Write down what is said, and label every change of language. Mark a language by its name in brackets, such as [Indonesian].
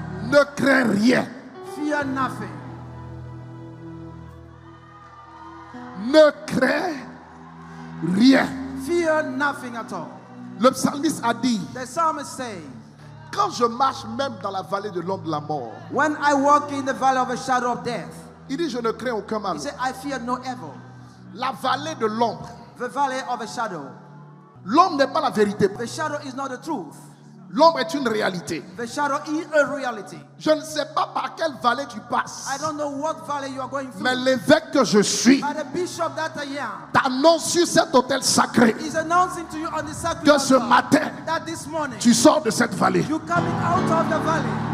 [French] Ne crains rien. [English] Fear nothing. [French] Ne crains rien. [English] Fear nothing at all. [French] Le psalmiste a dit, [English] The psalmist says, [French] quand je marche même dans la vallée de l'ombre de la mort, [English] when I walk in the valley of the shadow of death, [French] il dit, je ne crains aucun mal. [English] he said, I fear no evil. [French] La vallée de l'ombre. [English] The valley of the shadow. [French] L'ombre n'est pas la vérité. [English] The shadow is not the truth. [French] L'ombre est une réalité. [English] The shadow is a reality. [French] Je ne sais pas par quelle vallée tu passes. [English] I don't know what valley you are going through. [French] Mais l'évêque que je suis [English] But the bishop that I am [French] t'annonce sur cet autel sacré [English] is announcing to you on the sacred [French] que ce [English] altar [French] matin, [English] that this morning [French] tu sors de cette vallée. [English] you coming out of the valley.